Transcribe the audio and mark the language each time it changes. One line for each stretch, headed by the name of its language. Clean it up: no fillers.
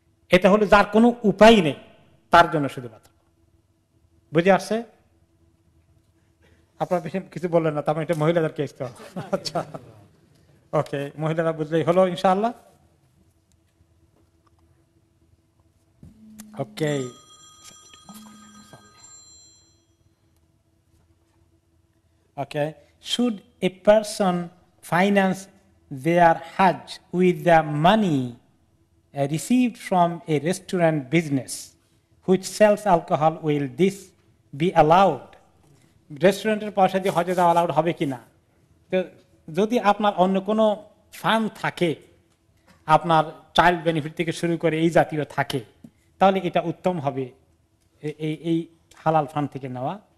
Bangla: এটা হলো যার কোনো উপায় নেই তার জন্য শুধুমাত্র। বুঝে আসছে? আপনার বেশি কিছু বললেন না, তারপর এটা মহিলাদের কেস তো। আচ্ছা, ওকে, মহিলারা বুঝলেই হলো ইনশাআল্লাহ।
English: Okay, okay, should a person finance their Hajj with the money received from a restaurant business which sells alcohol? Will this be allowed?
Bangla: রেস্টুরেন্টের পয়সা দিয়ে হজে যাওয়া অ্যালাউড হবে কিনা? তো যদি আপনার অন্য কোনো ফান্ড থাকে, আপনার চাইল্ড বেনিফিট থেকে শুরু করে এই জাতীয় থাকে, তাহলে এটা উত্তম হবে এই হালাল ফান্ড থেকে নেওয়া।